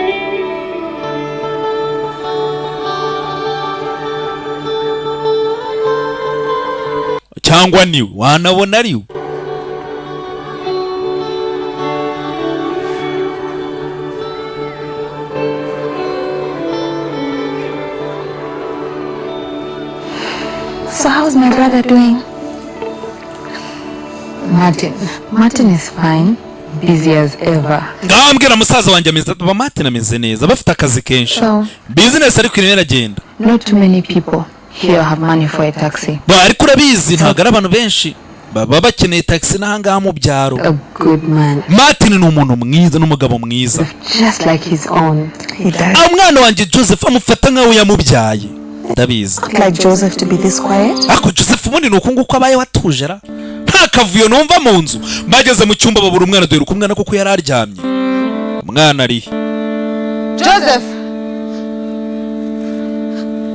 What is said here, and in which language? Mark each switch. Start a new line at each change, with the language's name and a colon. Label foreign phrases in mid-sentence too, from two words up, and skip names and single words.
Kinyarwanda: Cyangwa niwe wanabona ariwe.
English: So how's my brother doing? Martin is fine, busy as ever.
Kinyarwanda: Ngambwira musaza wanjye ameze aba Martin ameze neza bafite akazi kenshi. Business ariko irimo iragenda.
English: Not too many people here have money for a taxi.
Kinyarwanda: Ariko urabizi ntabwo ari abantu benshi baba bakeneye taxi n'ahangaha mu byaro.
English: A good man.
Kinyarwanda: Martin ni umuntu mwiza n'umugabo mwiza.
English: Just like his own. He does.
Kinyarwanda: Umwana wanjye Joseph amufata nkaho yamubyaye. Ndabizi.
English: Like Joseph to be this quiet?
Kinyarwanda: Ako Joseph ubundi ni uko nguko abaye watujera. Nta kavuyo numva mu nzu. Mbageze mu cyumba babura umwana dore uko umwana koko yari aryamye. Umwana ari. Joseph!